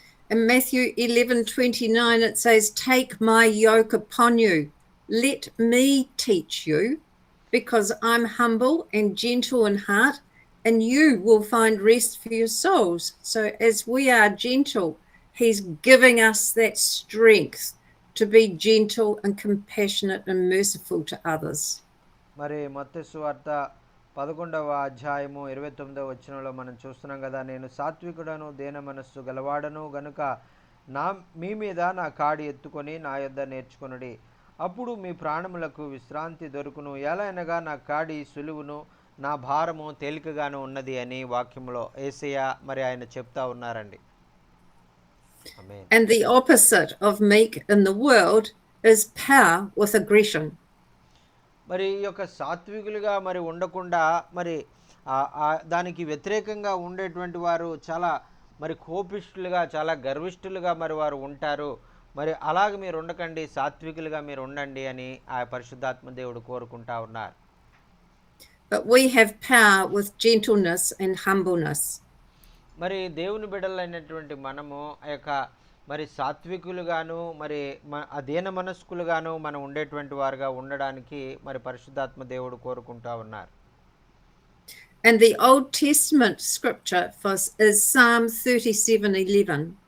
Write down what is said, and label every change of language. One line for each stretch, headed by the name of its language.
English: In Matthew 11:29 it says, "Take my yoke upon you, let me teach you, because I'm humble and gentle in heart, and you will find rest for your souls. So as we are gentle, he's giving us that strength to be gentle and compassionate and merciful to others.
Telugu: మరి మత్తయి సువార్త 11వ అధ్యాయము 29వ వచనంలో మనం చూస్తున్నాం కదా, నేను సాత్వికుడను దేన మనస్సు గలవాడను గనుక మీ మీద నా కాడి ఎత్తుకొని నా యొద్ద నేర్చుకొనుడి, అప్పుడు మీ ప్రాణములకు విశ్రాంతి దొరుకును, ఎలాగనగా నా కాడి సులువును నా భారము తేలికగాను ఉన్నది అని వాక్యంలో యేసయ్య మరి ఆయన చెప్తా ఉన్నారండి.
English: And the opposite of meek in the world is power with aggression.
Telugu: మరి ఈ యొక్క సాత్వికులుగా మరి ఉండకుండా మరి దానికి వ్యతిరేకంగా ఉండేటువంటి వారు చాలా మరి కోపిష్ఠులుగా చాలా గర్విష్ఠులుగా మరి వారు ఉంటారు. మరి అలాగ మీరు ఉండకండి, సాత్వికులుగా మీరు ఉండండి అని ఆ పరిశుద్ధాత్మ దేవుడు కోరుకుంటా ఉన్నారు.
English: But we have power with gentleness and humbleness.
Telugu: మరి దేవుని బిడ్డలైనటువంటి మనము ఆ యొక్క మరి సాత్వికులుగాను మరి అదేన మనస్కులుగాను మనం ఉండేటువంటి వారుగా ఉండడానికి మరి పరిశుద్ధాత్మ దేవుడు కోరుకుంటా ఉన్నారు.
English: And the Old Testament scripture is Psalm 37:11.